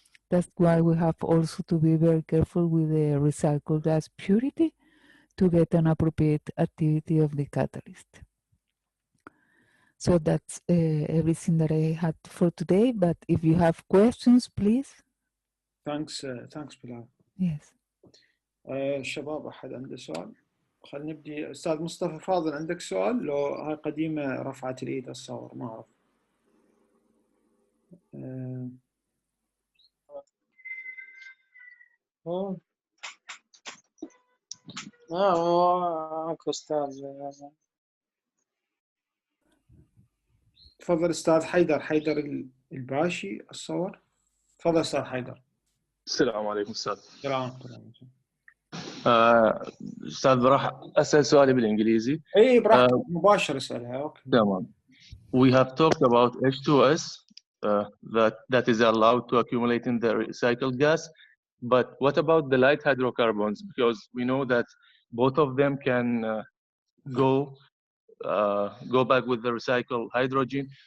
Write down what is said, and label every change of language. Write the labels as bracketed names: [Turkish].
[English] That's why we have also to be very careful with the recycled gas purity to get an appropriate activity of the catalyst. So that's everything that I had for today, but if you have questions, please. Thanks Bilal. Yes. [Arabic] شباب أحد عنده سؤال؟ خلينا نبدي. أستاذ مصطفى فاضل، عندك سؤال؟ لو هاي قديمة رفعت الإيد الصور ما أعرف. اكو استاذ. تفضل استاذ حيدر الباشي الصور. تفضل استاذ حيدر. السلام عليكم أستاذ. السلام. أستاذ راح أسأل سؤالي بالإنجليزي. إيه براحتك مباشر اسألها. أوكي. تمام. [English] We have talked about H2S that is allowed to accumulate in the recycled gas, but what about the light hydrocarbons? Because we know that both of them can go back with the recycled hydrogen.